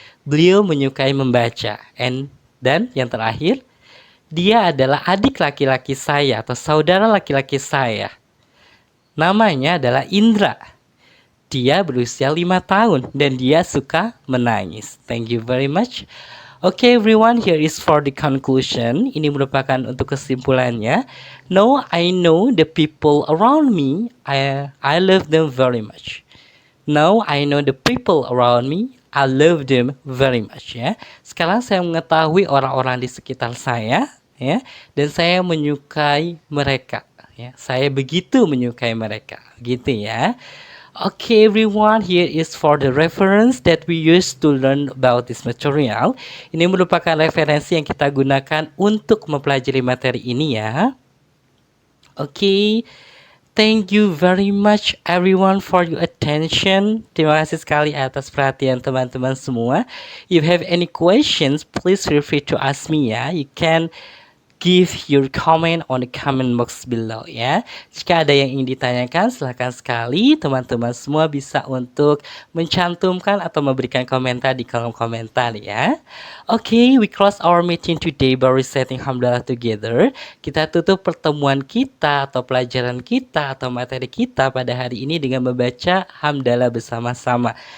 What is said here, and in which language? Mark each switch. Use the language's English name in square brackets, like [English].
[Indonesian] Beliau menyukai membaca. Dan yang terakhir, dia adalah adik laki-laki saya atau saudara laki-laki saya. Namanya adalah Indra. Dia berusia 5 tahun dan dia suka menangis. [English] Thank you very much. Okay everyone, here is for the conclusion. [Indonesian] Ini merupakan untuk kesimpulannya. [English] Now I know the people around me, I love them very much. Now I know the people around me, I love them very much, ya. [Indonesian] Sekarang saya mengetahui orang-orang di sekitar saya, ya, dan saya menyukai mereka, ya. Saya begitu menyukai mereka, gitu ya. [English] Okay everyone, here is for the reference that we use to learn about this material. [Indonesian] Ini merupakan referensi yang kita gunakan untuk mempelajari materi ini, ya. [English] Okay, thank you very much everyone for your attention. [Indonesian] Terima kasih sekali atas perhatian teman-teman semua. [English] If you have any questions, please feel free to ask me, ya. You can give your comment on the comment box below, ya. [Indonesian] Jika ada yang ingin ditanyakan, silahkan sekali teman-teman semua bisa untuk mencantumkan atau memberikan komentar di kolom komentar, ya. [English] Okay, we close our meeting today by reciting hamdalah together. [Indonesian] Kita tutup pertemuan kita atau pelajaran kita atau materi kita pada hari ini dengan membaca hamdalah bersama-sama.